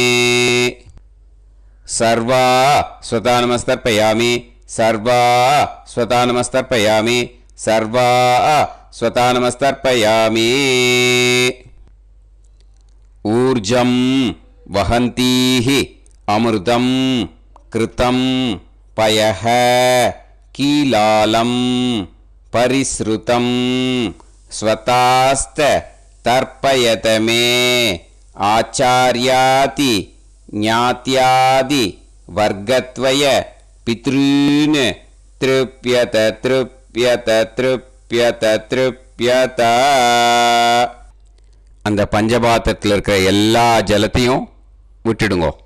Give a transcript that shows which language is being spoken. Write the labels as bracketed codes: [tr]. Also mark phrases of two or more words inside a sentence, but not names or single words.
[sa] सर्वा स्वधा नमस्तर्पयामि सर्वा स्वधा नमस्तर्पयामि सर्वा स्वधा नमस्तर्पयामि ऊर्जं वहन्तीः अमृतं कृतं पयः कीलालं परिसृतं स्वतास्त तर्पयत मे आचार्याति ज्ञात्यादि वर्गद्वय पितॄन् तृप्यत तृप्यत तृप्यत तृप्यत. [ta] அந்த பஞ்சபாத்திரத்தில் இருக்கிற எல்லா ஜலத்தையும் விட்டுடுங்கோ.